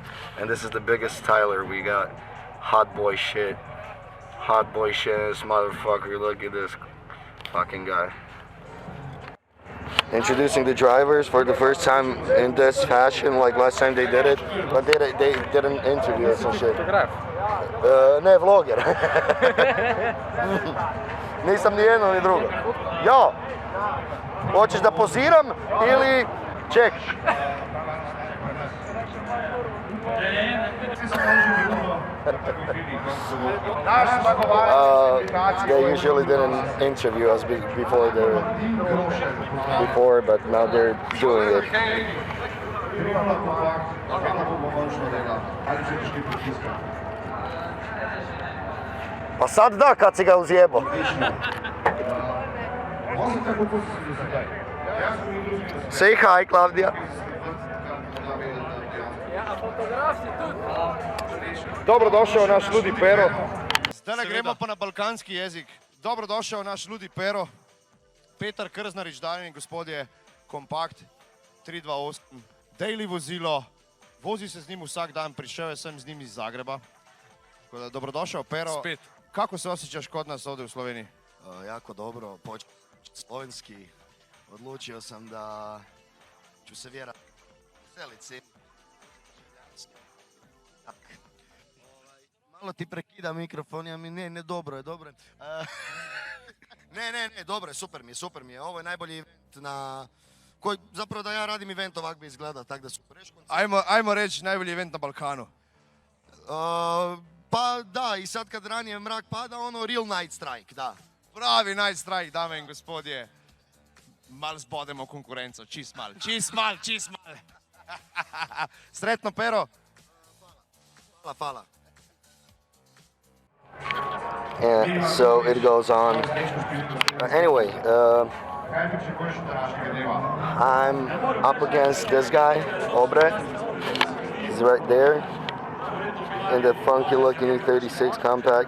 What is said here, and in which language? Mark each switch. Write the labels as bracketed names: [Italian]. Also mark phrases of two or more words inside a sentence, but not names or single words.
[English] And this is the biggest Tyler we got. Hot boy shit. This motherfucker. Look at this fucking guy. Introducing the drivers for the first time in this fashion, like last time they did it. But they did an interview or some shit. [Croatian] Ne, vloger. Nisam ni jedno ni drugo. Jo, hoćeš da poziram ili ček? They usually didn't interview us before, but now they're doing it. Pa sad da, kad si ga uzjebo. [English] Say hi, Claudia. [Croatian] Dobrodošao naš ludi Pero. [Slovenian] Zdaj gremo pa na balkanski jezik. [Croatian] Dobrodošao naš ludi Pero. [Slovenian] Petar Krznarič, dame in gospodje, kompakt 328. Daily vozilo. Vozi se z njim vsak dan, prišel sem z njim iz Zagreba. [Croatian] Tako da dobrodošao Pero. [Slovenian] Spet. [Croatian] Kako se osjećaš kod nas ovdje u Sloveniji? Jako dobro, počeo slovenski. Odlučio sam da ću se vjerati selici. Malo ti prekida mikrofon, ja mi ne, dobro je. Ne, dobro je, super mi je. Ovo je najbolji event koji, zapravo da ja radim event ovak bi izgleda, tak da super. Ajmo reći najbolji event na Balkanu. Pa da, i sad kad ranije mrak pada, ono [English] real night strike, [Croatian] da. [Slovenian] Pravi [English] night strike, [Slovenian] dame in gospodje. Mal zbodemo konkurenco, čist mal. [Croatian] Sretno, Pero. Hvala. [English] And so it goes on. Anyway, I'm up against this guy, Obre. He's right there in the funky looking E36 compact.